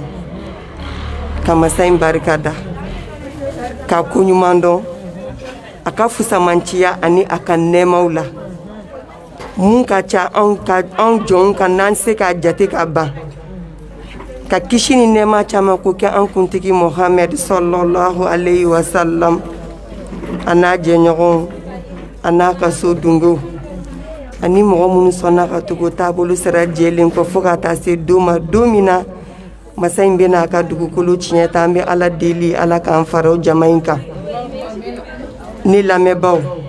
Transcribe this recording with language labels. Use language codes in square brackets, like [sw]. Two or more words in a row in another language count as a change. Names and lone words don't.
[bm] Kama sain barikada. Ka kunyumando aka fusamantiya ani aka nɛɛmaw la mun ka ca an jɔnw ka n'an se k'a jate ka ban ka kisi ni nɛɛma caman ko kɛ an kuntigi Muhammad [ar] صلى الله عليه وسلم [bm] a n'a jɛɲɔgɔnw a n'a ka so dunkew ani mɔgɔ minnu sɔnna ka tugu taabolo sira jɛlen kɔ fo ka taa se don ma don min na masa in bɛna a ka dugukolo tiɲɛ ta an bɛ ala deli ala k'an fara o jama in kan ni lamɛnbaaw